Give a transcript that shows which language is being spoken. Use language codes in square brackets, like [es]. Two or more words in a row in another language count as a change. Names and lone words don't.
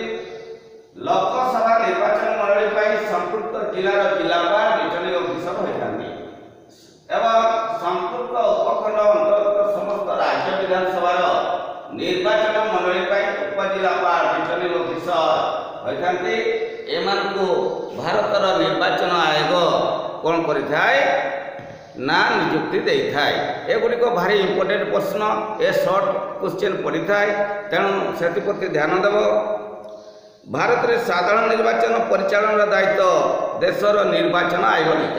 [or] ଲୋକସଭା ନିର୍ବାଚନ ମଣ୍ଡଳୀ ସଂପୃକ୍ତ ଜିଲ୍ଲାର ଜିଲ୍ଲାପାଳ [en] returning officer [or] ହୋଇଥାଆନ୍ତି ଏବଂ ସଂପୃକ୍ତ ଉପଖଣ୍ଡ ଅନ୍ତର୍ଗତ ସମସ୍ତ ରାଜ୍ୟ ବିଧାନସଭା ନିର୍ବାଚନ ମଣ୍ଡଳୀ ଉପଜିଲ୍ଲାପାଳ [en] returning officer [or] ହୋଇଥାଆନ୍ତି। ଏମାନଙ୍କୁ ଭାରତର ନିର୍ବାଚନ ଆୟୋଗ କ'ଣ କରିଥାଏ ନା ନିଯୁକ୍ତି ଦେଇଥାଏ। ଏଗୁଡ଼ିକ ଭାରି ଇମ୍ପୋର୍ଟାଣ୍ଟ ପ୍ରଶ୍ନ, ଏ [en] short question [or] ପଡ଼ିଥାଏ, ତେଣୁ ସେଥିପ୍ରତି ଧ୍ୟାନ ଦେବ। ଭାରତରେ ସାଧାରଣ ନିର୍ବାଚନ ପରିଚାଳନାର ଦାୟିତ୍ୱ ଦେଶର ନିର୍ବାଚନ ଆୟୋଗ ନେଇଥାଏ।